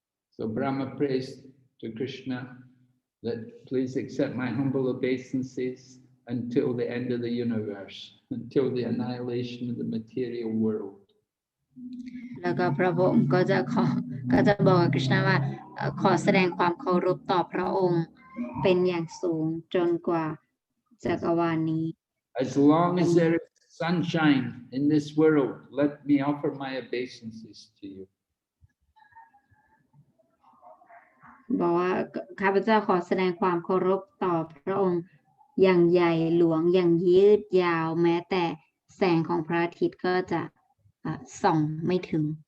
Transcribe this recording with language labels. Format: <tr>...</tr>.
<en>So Brahma prays to Krishna that please accept my humble obeisances until the end of the universe, until the annihilation of the material world.</en> <th>แล้วก็พระองค์ก็จะบอกกับกฤษณะว่าขอแสดงความเคารพต่อพระองค์เป็นอย่างสูงจนกว่าจักรวาลนี้</th> <en>As long as there is sunshine in this world, let me offer my obeisances to you.</en> <th>บอกว่าข้าพเจ้าขอแสดงความเคารพต่อพระองค์อย่างใหญ่หลวงอย่างยืดยาวแม้แต่แสงของพระอาทิตย์ก็จะส่องไม่ถึง</th>